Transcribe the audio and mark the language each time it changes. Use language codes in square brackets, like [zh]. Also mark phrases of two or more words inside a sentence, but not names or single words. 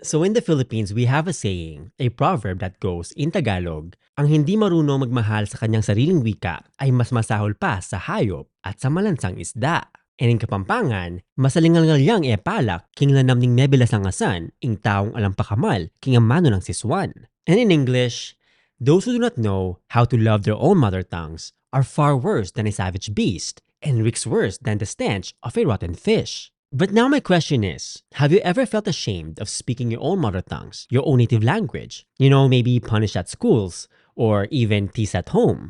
[en] So in the Philippines, we have a saying, a proverb that goes in Tagalog, [tl] ang hindi marunong magmahal sa kanyang sariling wika ay mas masahol pa sa hayop at sa malansang isda. [en] And in Kapampangan, [pam] masalingal-ngalyang palak, king lanam ning mebelas ang asan, ing taong alam pakamal, king amano ng siswan. [en] And in English, those who do not know how to love their own mother tongues are far worse than a savage beast, and reeks worse than the stench of a rotten fish. But now my question is, have you ever felt ashamed of speaking your own mother tongues, your own native language? You know, maybe punished at schools, or even teased at home.